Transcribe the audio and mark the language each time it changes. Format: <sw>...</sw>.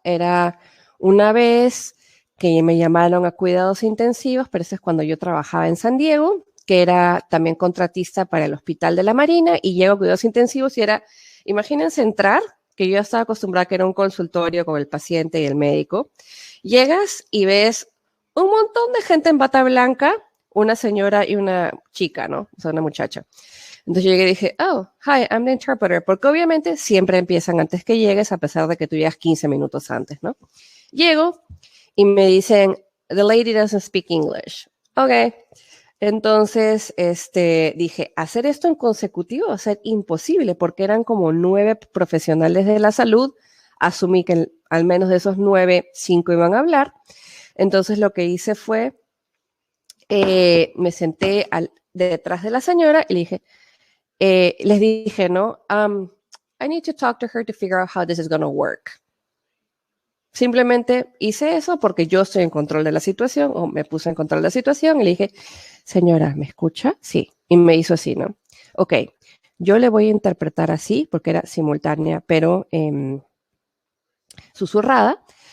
<es>Era una vez que me llamaron a cuidados intensivos, pero eso es cuando yo trabajaba en San Diego, que era también contratista para el Hospital de la Marina, y llego a cuidados intensivos y era, imagínense entrar, que yo ya estaba acostumbrada que era un consultorio con el paciente y el médico, llegas y ves un montón de gente en bata blanca, una señora y una chica, ¿no? O sea, una muchacha. Entonces yo llegué y dije,</es> <en>oh, hi, I'm the interpreter,</en> <es>porque obviamente siempre empiezan antes que llegues, a pesar de que tú llegas 15 minutos antes, ¿no? Llego y me dicen,</es> <en>the lady doesn't speak English.</en> <es>Ok. Entonces, dije, hacer esto en consecutivo va a ser imposible porque eran como 9 profesionales de la salud. Asumí que al menos de esos 9, 5 iban a hablar. Entonces, lo que hice fue, me senté detrás de la señora y le dije, les dije, ¿no?</es> <en>I need to talk to her to figure out how this is going to work.</en> <es>Simplemente hice eso porque yo estoy en control de la situación, o me puse en control de la situación y le dije, señora, ¿me escucha? Sí. Y me hizo así, ¿no? Ok, yo le voy a interpretar así, porque era simultánea, pero susurrada.</es>